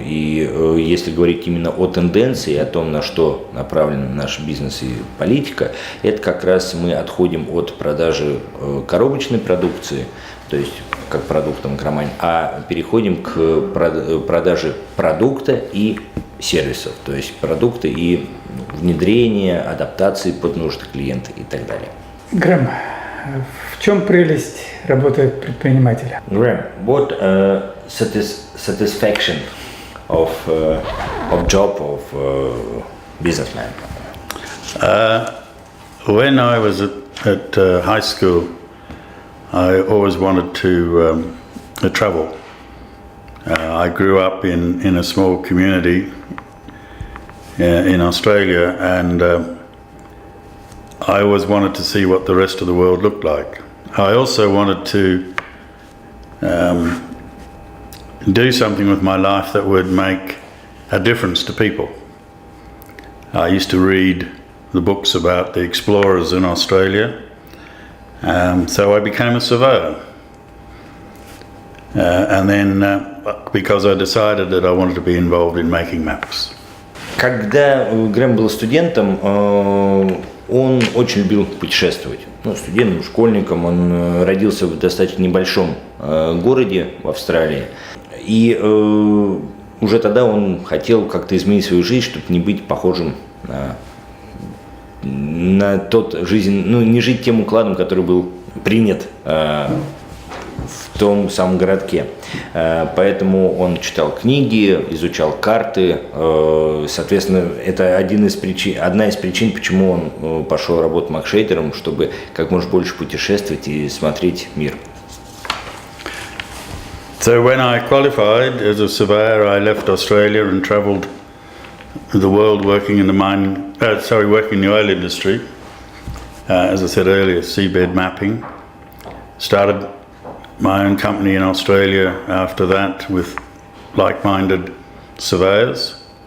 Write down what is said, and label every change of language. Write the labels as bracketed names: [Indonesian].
[Russian] И если говорить именно о тенденции, о том, на что направлен наш бизнес и политика, это как раз мы отходим от продажи коробочной продукции, то есть как продукта MICROMINE, а переходим к продаже продукта и сервисов, то есть продукты и внедрение, адаптации под нужды клиента и так далее. Грэм, в чем прелесть работы предпринимателя? [English] Грэм, what satisfaction of job of businessman? When I was at high school, I always wanted to travel. I grew up in a small community in Australia, and I always wanted to see what the rest of the world looked like. I also wanted to do something with my life that would make a difference to people. I used to read the books about the explorers in Australia, so I became a surveyor. And then because I decided that I wanted to be involved in making maps. [Russian] Когда Грэм был студентом, он очень любил путешествовать. Ну, студентом, школьником, он родился в достаточно небольшом городе в Австралии. И уже тогда он хотел как-то изменить свою жизнь, чтобы не быть похожим на тот жизнь, ну, не жить тем укладом, который был принят в том самом городке. Поэтому он читал книги, изучал карты. Соответственно, это одна из причин, почему он пошел работать макшейдером, чтобы как можно больше путешествовать и смотреть мир. [English] So when I qualified as a surveyor, I left Australia and travelled the world working in the working in the oil industry. As I said earlier, seabed mapping. Started my own company in Australia after that with like-minded surveyors.